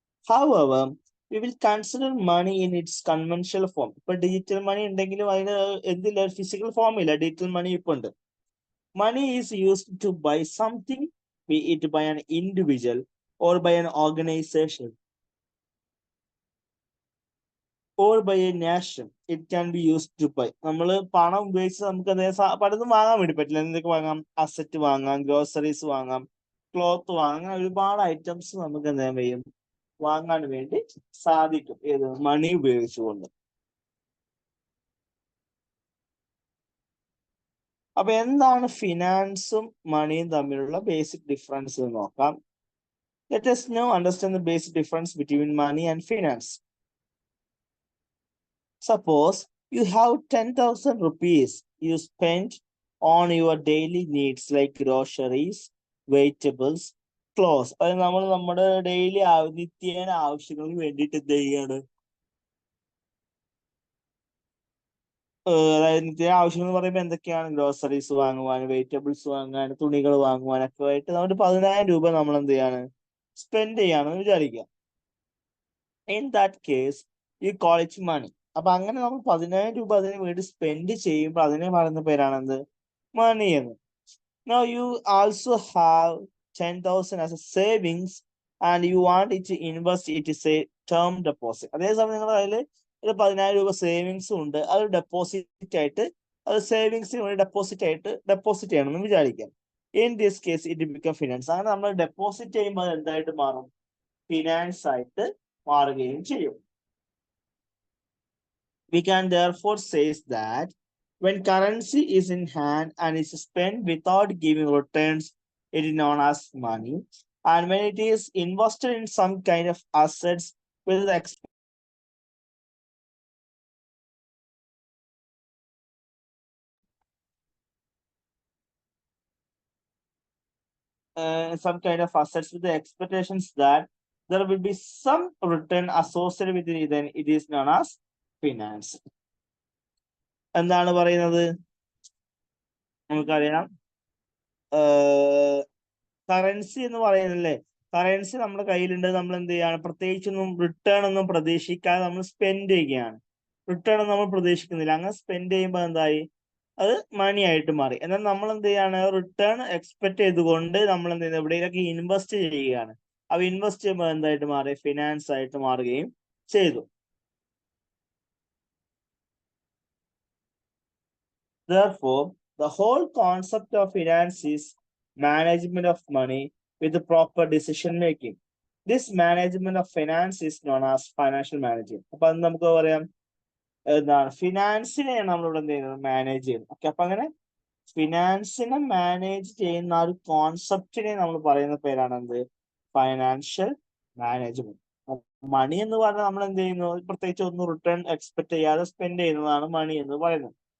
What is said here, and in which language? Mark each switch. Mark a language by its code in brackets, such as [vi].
[en] However, we will consider money in its conventional form. [ml] ഇപ്പൊ digital മണി ഉണ്ടെങ്കിലും അതിന് എന്തില്ല? ഫിസിക്കൽ ഫോം ഇല്ല. ഡിജിറ്റൽ മണി ഇപ്പൊ ഉണ്ട്. [en] Money is used to buy something, be it by an individual or by an organization or by a nation. It can be used to buy. [ml] നമ്മൾ പണം ഉപയോഗിച്ച് നമുക്ക് പലതും വാങ്ങാൻ വേണ്ടി പറ്റില്ല. എന്തൊക്കെ വാങ്ങാം? അസറ്റ് വാങ്ങാം, ഗ്രോസറീസ് വാങ്ങാം, ക്ലോത്ത് വാങ്ങാം, ഒരുപാട് ഐറ്റംസ് നമുക്ക് എന്താ ചെയ്യും? വാങ്ങാൻ വേണ്ടി സാധിക്കും. ഏത്? മണി ഉപയോഗിച്ചുകൊണ്ട്. അപ്പൊ എന്താണ് ഫിനാൻസും മണിയും തമ്മിലുള്ള ബേസിക് ഡിഫറൻസ് എന്ന് നോക്കാം. [en] Let us now understand the basic difference between money and finance. Suppose you have 10,000 rupees you spend on your daily needs like groceries, vegetables, clothes. [ml] അത് നമ്മൾ നമ്മുടെ ഡെയിലി നിത്യേന ആവശ്യങ്ങൾക്ക് വേണ്ടിയിട്ട് എന്ത് ചെയ്യാണ്? അതായത് നിത്യ ആവശ്യം എന്ന് പറയുമ്പോൾ എന്തൊക്കെയാണ്? ഗ്രോസറീസ് വാങ്ങുവാൻ, വെജിറ്റബിൾസ് വാങ്ങാൻ, തുണികൾ വാങ്ങുവാനൊക്കെ ആയിട്ട് നമ്മൾ 10,000 രൂപ നമ്മൾ എന്ത് ചെയ്യാണ്? സ്പെൻഡ് ചെയ്യാണെന്ന് വിചാരിക്കുക. [en] In that case we call it money. [ml] അപ്പൊ അങ്ങനെ നമ്മൾ 10,000 രൂപ അതിന് വേണ്ടി സ്പെൻഡ് ചെയ്യുമ്പോൾ അതിനെ പറയുന്ന പേരാണെന്ത്? മണി എന്ന്. [en] Now you also have 10,000 as a savings and you want it to invest it is a term deposit. [ml] അതേസമയം നിങ്ങളുടെ കയ്യിൽ ഒരു 10,000 രൂപ സേവിങ്സും ഉണ്ട്, അത് ഡെപ്പോസിറ്റ് ആയിട്ട്, അത് സേവിങ്സിന് വേണ്ടി ഡെപ്പോസിറ്റ് ചെയ്യണമെന്ന് വിചാരിക്കാം. [en] In this case it become finance. [ml] അങ്ങനെ നമ്മൾ ഡെപ്പോസിറ്റ് ചെയ്യുമ്പോൾ അത് എന്തായിട്ട് മാറും? ഫിനാൻസ് ആയിട്ട് മാറുകയും ചെയ്യും. [en] We can therefore say that when currency is in hand and is spent without giving returns, it is known as money. And when it is invested in some kind of assets with the some kind of assets with the expectations that there will be some return associated with it, then it is known as finance. [ml] എന്താണ് പറയുന്നത്? നമുക്കറിയാം currency എന്ന് പറയുന്നല്ലേ, currency നമ്മുടെ കയ്യിലുണ്ട്, നമ്മൾ എന്ത് ചെയ്യാണ്? പ്രത്യേകിച്ചൊന്നും റിട്ടേൺ ഒന്നും പ്രതീക്ഷിക്കാതെ നമ്മൾ സ്പെൻഡ് ചെയ്യുകയാണ്. റിട്ടേൺ ഒന്നും നമ്മൾ പ്രതീക്ഷിക്കുന്നില്ല. അങ്ങനെ സ്പെൻഡ് ചെയ്യുമ്പോൾ എന്തായി? അത് മണി ആയിട്ട് മാറി. എന്നാൽ നമ്മൾ എന്ത് ചെയ്യാണ്? റിട്ടേൺ എക്സ്പെക്ട് ചെയ്തുകൊണ്ട് നമ്മൾ എന്ത് ചെയ്യുന്നത്? എവിടെയൊക്കെ ഇൻവെസ്റ്റ് ചെയ്യുകയാണ്. അപ്പൊ ഇൻവെസ്റ്റ് ചെയ്യുമ്പോൾ എന്തായിട്ട് മാറി? ഫിനാൻസ് ആയിട്ട് മാറുകയും ചെയ്തു. [en] Therefore, the whole concept of finance is management of money with the proper decision making. This management of finance is known as financial management. [ml] അപ്പൊ അത് നമുക്ക് പറയാം എന്താണ്? ഫിനാൻസിനെയാണ് നമ്മളിവിടെ എന്ത് ചെയ്യുന്നത്? മാനേജ് ചെയ്യുന്നത്. ഓക്കെ, അപ്പൊ അങ്ങനെ ഫിനാൻസിനെ മാനേജ് ചെയ്യുന്ന ആ ഒരു കോൺസെപ്റ്റിനെ നമ്മൾ പറയുന്ന പേരാണ് എന്ത്? Financial management. മണി എന്ന് പറഞ്ഞാൽ നമ്മൾ എന്ത് ചെയ്യുന്നു? പ്രത്യേകിച്ച് ഒന്നും റിട്ടേൺ എക്സ്പെക്ട് ചെയ്യാതെ സ്പെൻഡ് ചെയ്യുന്നതാണ് മണി എന്ന് പറയുന്നത്.